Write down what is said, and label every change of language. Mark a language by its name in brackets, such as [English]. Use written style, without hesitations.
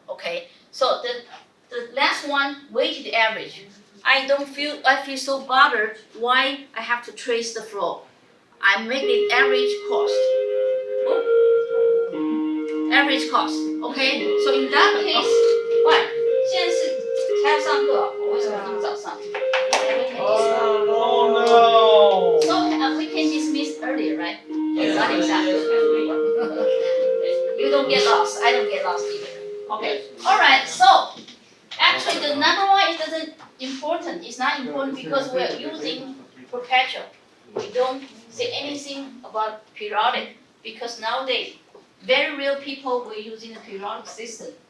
[English] Okay, so the last one weighted average. I feel so bothered. Why I have to trace the flow? I make it average cost. Average cost. Okay, so in that case, what? [Chinese] 现在是还要上课哦，我为什么这么早上？ [English] Oh no! So we can dismiss earlier, right? Not exactly. You don't get lost. I don't get lost either. Okay. All right. So actually, the number one isn't important. It's not important because we're using perpetual. We don't say anything about periodic because nowadays, very real people were using the periodic system.